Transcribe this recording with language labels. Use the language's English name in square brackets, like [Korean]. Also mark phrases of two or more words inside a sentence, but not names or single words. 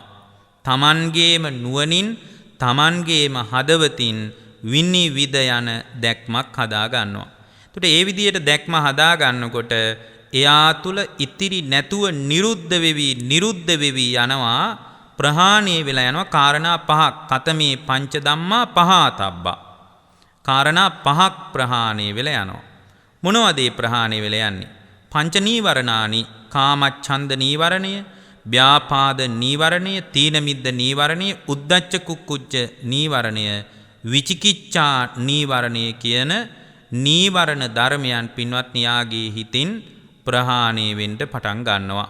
[Sinhala] තමන්ගේම නුවණින් තමන්ගේම හදවතින් විනිවිද යන දැක්මක් හදා ගන්නවා. එතකොට ඒ විදියට දැක්ම හදා ගන්නකොට එයා තුල ඉතිරි නැතුව නිරුද්ධ වෙවි යනවා ප්‍රහාණය වෙලා යනවා කාරණා පහක්. [Pali] කතමේ පංච ධම්මා පහතබ්බා. [Sinhala] කාරණා පහක් ප්‍රහාණය වෙලා යනවා. මොනවද ඒ ප්‍රහාණය වෙලා යන්නේ? [Pali] පංච නීවරණානි [Sinhala] කාමච්ඡන්ද නීවරණය, ව්‍යාපාද නීවරණය, තීන මිද්ද නීවරණය, උද්ධච්ච කුක්කුච්ච නීවරණය, විචිකිච්ඡා නීවරණය කියන නීවරණ ධර්මයන් පින්වත් න්යාගේ හිතින් ප්‍රහාණය වෙන්න පටන් ගන්නවා.